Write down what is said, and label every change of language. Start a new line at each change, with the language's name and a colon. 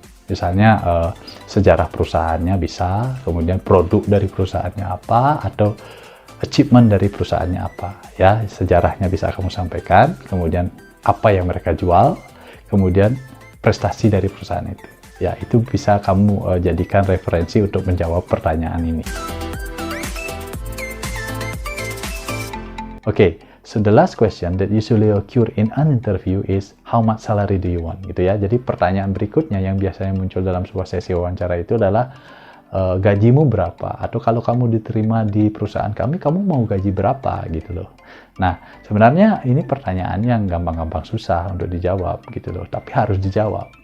Indonesian: Misalnya sejarah perusahaannya bisa, kemudian produk dari perusahaannya apa, atau achievement dari perusahaannya apa. Ya, sejarahnya bisa kamu sampaikan, kemudian apa yang mereka jual, kemudian prestasi dari perusahaan itu. Ya, itu bisa kamu jadikan referensi untuk menjawab pertanyaan ini.
English: Okay, so the last question that usually occur in an interview is how much salary do you want,
Indonesian: gitu ya. Jadi pertanyaan berikutnya yang biasanya muncul dalam sebuah sesi wawancara itu adalah gajimu berapa, atau kalau kamu diterima di perusahaan kami, kamu mau gaji berapa, gitu loh. Nah, sebenarnya ini pertanyaan yang gampang-gampang susah untuk dijawab, gitu loh, tapi harus dijawab.